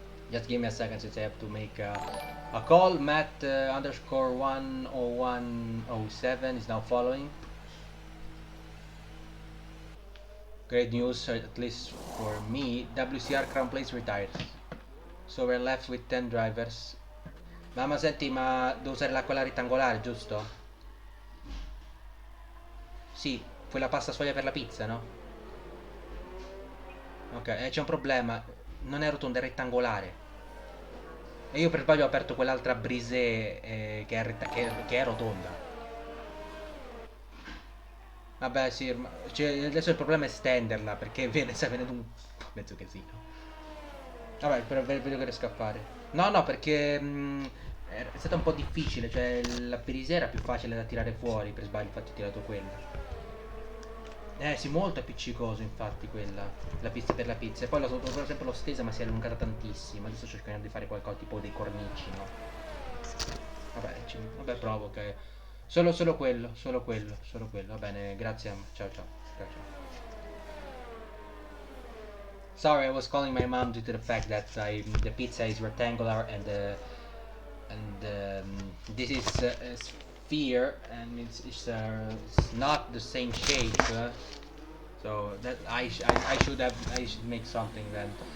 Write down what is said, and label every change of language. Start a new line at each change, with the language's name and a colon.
English: Just give me a second since I have to make a call. Matt underscore 10107 is now following. Great news, at least for me. WCR Crown Place retired. So we're left with 10 drivers.
Italian: Mamma, senti, ma devo usare quella rettangolare, giusto? Sì, quella pasta sfoglia per la pizza, no? Ok, c'è un problema. Non è rotonda, è rettangolare. E io per sbaglio ho aperto quell'altra brise che è rotonda. Vabbè sì, cioè, adesso il problema è stenderla perché sta venendo un mezzo casino. Vabbè, però vedo che riesco a fare. No, perché è stato un po' difficile, cioè la brise era più facile da tirare fuori, per sbaglio infatti ho tirato quella. Sì, molto appiccicoso infatti quella, la pista per la pizza. E poi per esempio l'ho stesa ma si è allungata tantissimo. Adesso sto cercando di fare qualcosa tipo dei cornici, no? Vabbè, provo, ok. Solo quello, solo quello, solo quello. Va bene, grazie. Ciao ciao. Ciao ciao.
English: Sorry, I was calling my mom due to the fact that the pizza is rectangular and this is a sphere and it's not the same shape. So that I should make something then.